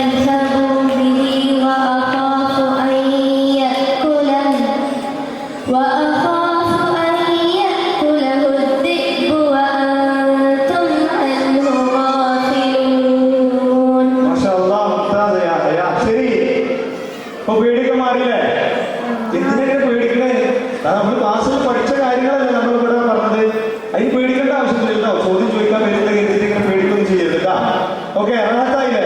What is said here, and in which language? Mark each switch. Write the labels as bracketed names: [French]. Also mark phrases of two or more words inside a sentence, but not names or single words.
[Arabic] كذبوا به وأخاف أن يأكله الذئب وأنتم عنه غافلون. ما شاء الله، ممتاز يا هيا. [Malayalam] ശരി, ഇപ്പൊ പേടിയൊക്കെ മാറിയില്ലേ? എന്തിനൊക്കെ പേടിക്കണേ? നമ്മൾ ക്ലാസ്സിൽ പഠിച്ച കാര്യങ്ങളല്ലേ നമ്മൾ ഇവിടെ പറഞ്ഞത്. അതിന് പേടിക്കേണ്ട ആവശ്യമില്ലല്ലോ. ചോദ്യം ചോദിക്കാൻ വരുന്ന എന്തിനെങ്കിലും പേടിക്കൊന്നും ചെയ്യരുത് കേട്ടാ. ഓക്കെ, അർഹത്തായില്ലേ?